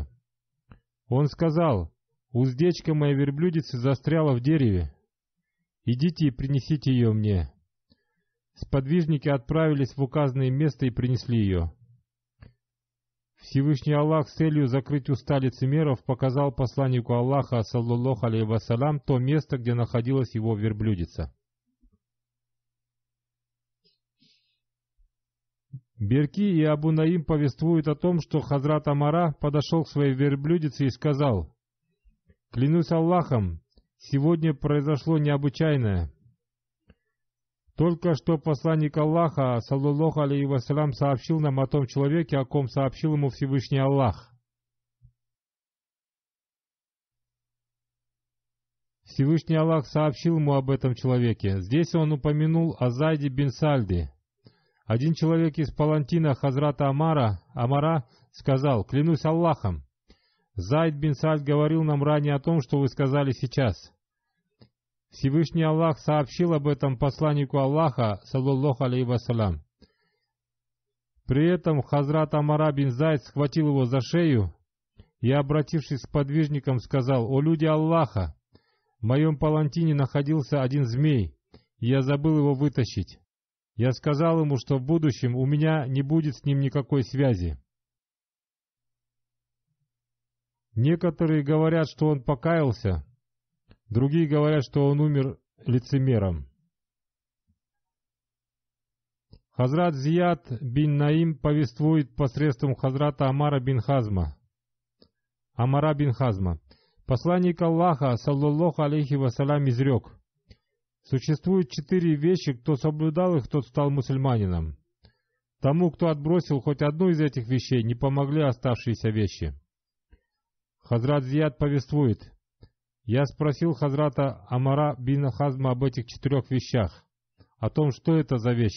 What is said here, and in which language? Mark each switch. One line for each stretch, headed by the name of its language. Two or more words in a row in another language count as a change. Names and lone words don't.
Russian: Он сказал: «Уздечка моей верблюдицы застряла в дереве. Идите и принесите ее мне». Сподвижники отправились в указанное место и принесли ее. Всевышний Аллах с целью закрыть уста лицемеров показал посланнику Аллаха,
Arabic: صلى الله عليه وسلم,
Russian: то место, где находилась его верблюдица. Берки и Абу Наим повествуют о том, что Хазрат Амара подошел к своей верблюдице и сказал: «Клянусь Аллахом, сегодня произошло необычайное. Только что посланник Аллаха,
Arabic: صلى الله عليه وسلم,
Russian: сообщил нам о том человеке, о ком сообщил ему Всевышний Аллах. Всевышний Аллах сообщил ему об этом человеке. Здесь он упомянул о Зайде бин Сальде. Один человек из палантина Хазрата Амара сказал: «Клянусь Аллахом, Зайд бин Сальд говорил нам ранее о том, что вы сказали сейчас. Всевышний Аллах сообщил об этом посланнику Аллаха,
Arabic: صلى الله عليه وسلم».
Russian: При этом Хазрат Амара бин Зайд схватил его за шею и, обратившись к подвижникам, сказал: «О люди Аллаха, в моем палантине находился один змей, и я забыл его вытащить. Я сказал ему, что в будущем у меня не будет с ним никакой связи». Некоторые говорят, что он покаялся, другие говорят, что он умер лицемером. Хазрат Зияд бин Наим повествует посредством Хазрата Амара бин Хазма. Посланник Аллаха,
Arabic: صلى الله عليه وسلم,
Russian: изрек: «Существует 4 вещи, кто соблюдал их, тот стал мусульманином. Тому, кто отбросил хоть одну из этих вещей, не помогли оставшиеся вещи». Хазрат Зияд повествует: «Я спросил Хазрата Амара бин Хазма об этих 4 вещах, о том, что это за вещи.